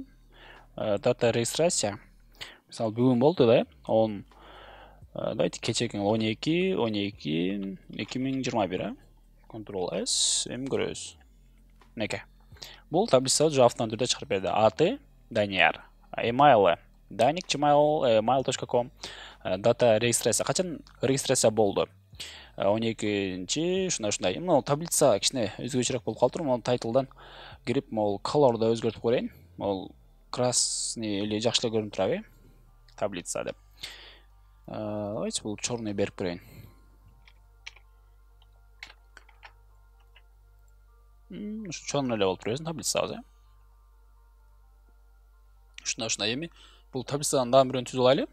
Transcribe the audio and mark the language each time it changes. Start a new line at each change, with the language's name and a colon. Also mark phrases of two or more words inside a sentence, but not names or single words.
Kyrgyz: Data регистрация. Мисалы бүгүн болду да, давайте кечеки 12/12/2021. Ctrl S, эми көрөбүз. Мынакей. Бул таблица уже автомат түрдө чыгарып берди. Аты Данияр, email danik@email.com. Data регистрация. Качан регистрация болду? 12-чи, ушундай. Мына таблица кичине өзгөчөрөөк болуп калыптыр. Мына тайтылдан кирип, могул color'ды өзгөртүп көрөйүн. Могул
Russian: красный или
Kyrgyz: жакшы эле көрүнүп турабы? Таблица деп. Давайте бул чорный берип көрөйүн. Ушу чорный эле болуп турбайсың таблицабыз, Ушундай эми бул таблицадан дагы бирөөнү түзүп алайлы.